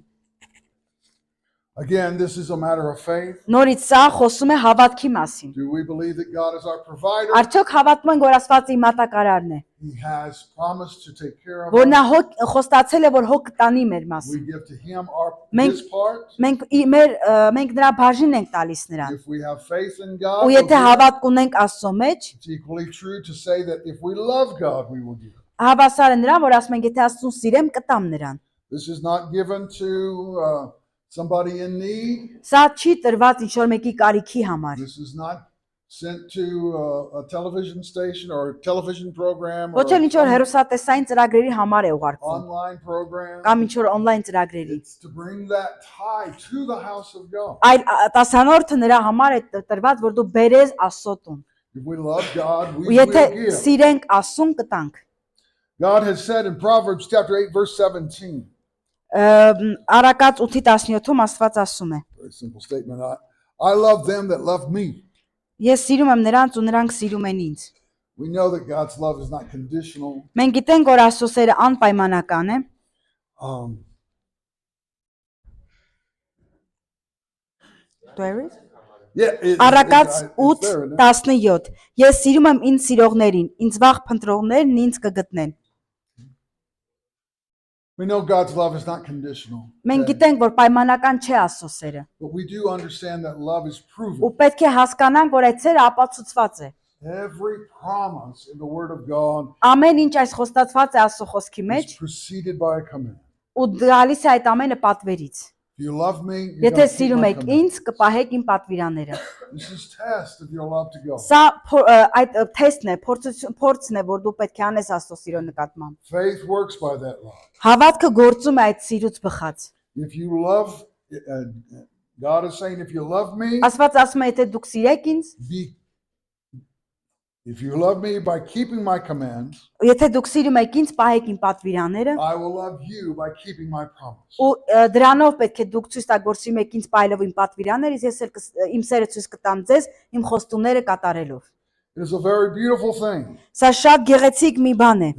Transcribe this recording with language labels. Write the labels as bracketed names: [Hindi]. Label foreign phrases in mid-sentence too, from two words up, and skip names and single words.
[English] Again, this is a matter of faith. [Armenian] Նորից սա խոսում է հավատքի մասին։ [English] Do we believe that God is our provider? [Armenian] Արդյոք հավատում ենք, որ Աստված իմ մատակարարն է, [English] He has promised to take care of [Armenian] որ նա [English] us. [Armenian] խոստացել է, որ հոգ կտանի մեր [English] We [Armenian] մասին։ [English] give to Him [Armenian] Մենք- [English] His part. [Armenian] Մենք նրա բաժինն ենք տալիս նրան։ [English] If we have faith in [Armenian] Ու [English] God, we'll [Armenian] եթե [English] give. [Armenian] հավատք ունենք Աստծո մեջ, [English] It's equally true to say that if we love God, we will give. [Armenian] հավասար է նրան, որ ասում ենք, եթե Աստծուն սիրեմ, կտամ նրան։ [English] This is not given to somebody in need. [Armenian] Սա չի տրված ինչ-որ մեկի կարիքի համար։ [English] This is not sent to a television station or a television program or [Armenian] Ոչ էլ ինչ-որ հերոսատեսային ծրագրերի համար է ուղարկվում, [English] online program. [Armenian] կամ ինչ-որ on-line ծրագրերի։ [English] It's to bring that tithe to the house of God. [Armenian] Այլ տասանորդը նրա համար է տրված, որ դու բերես Աստծո տուն։ [English] If we love God, we [Armenian] Ու եթե [English] will give. [Armenian] սիրենք Աստծուն, կտանք։ [English] God has said in Proverbs chapter 8 verse 17. [Armenian] Արակած 8:17-ում Աստված ասում է. [English] Very simple statement. I love them that love me. [Armenian] Ես սիրում եմ նրանց ու նրանք սիրում են ինձ։ [English] We know that God's love is not conditional. [Armenian] Մենք գիտենք, որ Աստծո սերը անպայմանական է։ Արակած [English] it's there, isn't it? [Armenian] 8:17 Ես սիրում եմ ինձ սիրողներին, ինձ վաղ փնտրողներն ինձ կգտնեն։ [English] We know God's love is not conditional. [Armenian] Մենք [English] okay? [Armenian] գիտենք, որ պայմանական չէ Աստծո սերը։ [English] But we do understand that love is [Armenian] Ու [English] proven. [Armenian] պետք է հասկանանք, որ այդ սերը ապացուցված է։ [English] Every promise in the Word of God [Armenian] Ամեն ինչ այս խոստացված է Աստծո խոսքի [English] is [Armenian] մեջ [English] preceded by a command. [Armenian] ու գալիս է այդ ամենը պատվերից։ [English] If you love me, you're [Armenian] Եթե [English] going to keep [Armenian] սիրում [English] my [Armenian] եք [English] command. [Armenian] ինձ, կպահեք իմ պատվիրանները։ [English] This is test of your love to God. [Armenian] Սա այդ թեստն է, փորձն է, որ դու պետք է անես Աստծո սիրո նկատմամբ։ [English] Faith works by that love. [Armenian] Հավատքը գործում է այդ սիրուց բխած։ [English] If you love, God is saying, if you love me, [Armenian] Աստված ասում է, եթե դուք սիրեք ինձ, [English] if you love me by keeping my commands, [Armenian] եթե դուք սիրում եք ինձ, պահեք իմ պատվիրանները, [English] I will love you by keeping my promise. [Armenian] ու դրանով պետք է դուք ցույց տաք, որ սիրում եք ինձ պահելով իմ պատվիրաններից, ես էլ իմ սերը ցույց կտամ ձեզ իմ խոստումները կատարելով։ [English] It is a very beautiful thing [Armenian] Սա շատ գեղեցիկ մի բան է,